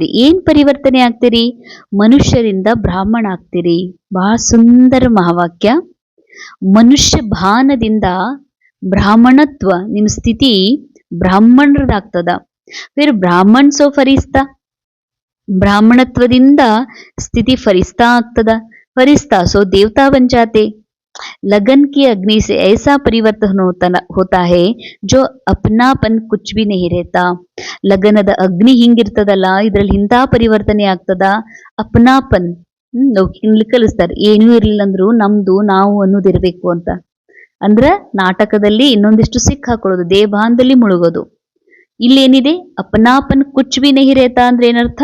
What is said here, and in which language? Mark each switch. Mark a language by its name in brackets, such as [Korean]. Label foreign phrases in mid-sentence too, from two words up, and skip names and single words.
[Kannada] ಏನ್ ಪರಿವರ್ತನೆ ಆಗ್ತೀರಿ? ಮನುಷ್ಯರಿಂದ ಬ್ರಾಹ್ಮಣ ಆಗ್ತೀರಿ. ಬಹಳ ಸುಂದರ ಮಹಾವಾಕ್ಯ. ಮನುಷ್ಯ ಭಾನದಿಂದ ಬ್ರಾಹ್ಮಣತ್ವ, ನಿಮ್ಮ ಸ್ಥಿತಿ ಬ್ರಾಹ್ಮಣರದಾಗ್ತದ. [Hindi] फिर ब्राह्मण सो फरिश्ता, [Kannada] ಬ್ರಾಹ್ಮಣತ್ವದಿಂದ ಸ್ಥಿತಿ ಫರಿಸ್ತಾ ಆಗ್ತದ. [Hindi] फरिश्ता सो देवता बन जाते. लगन की अग्नि से ऐसा परिवर्तन होता है जो अपनापन कुछ भी नहीं रहता. [Kannada] ಲಗನದ ಅಗ್ನಿ ಹಿಂಗಿರ್ತದಲ್ಲ, ಇದ್ರಲ್ಲಿ ಇಂಥ ಪರಿವರ್ತನೆ ಆಗ್ತದ. ಅಪನಾಪನ್ ಲೌಕಿಕನಲ್ಲಿ ಕಲಿಸ್ತಾರೆ, ಏನೂ ಇರ್ಲಿಲ್ಲ ಅಂದ್ರು ನಮ್ದು ನಾವು ಅನ್ನೋದಿರ್ಬೇಕು ಅಂತ. ಅಂದ್ರ ನಾಟಕದಲ್ಲಿ ಇನ್ನೊಂದಿಷ್ಟು ಸಿಕ್ ಹಾಕೊಳ್ಳೋದು, ದೇವಭಾನದಲ್ಲಿ ಮುಳುಗೋದು. ಇಲ್ಲೇನಿದೆ? [Hindi] अपनापन कुछ भी नहीं रहता [Kannada] ಅಂದ್ರೆ ಏನರ್ಥ?